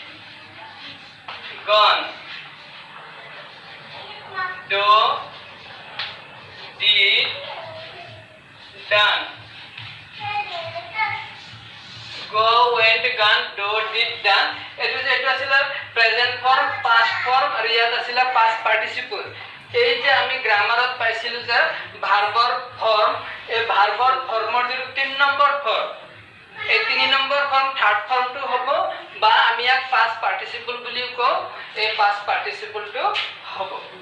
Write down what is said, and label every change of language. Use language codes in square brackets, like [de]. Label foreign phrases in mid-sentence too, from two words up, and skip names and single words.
[en] gone do did done go went gone do did done [as] এটো আছিল প্রেজেন্ট [en] form past form [as] আর ইয়াত আছিল [en] past participle [as] এই যে আমি গ্রামারত পাইছিলো যে ভার্বর ফর্ম এই ভার্বর ফর্মৰ যে 3 নম্বৰ ফর্ম এই 3 নম্বৰ ফর্ম [en] third formটো [as] হ'ব বা আমি ইয়াক [en] past participle [as] বুলি কও এই [en] past participleটো [as] হ'ব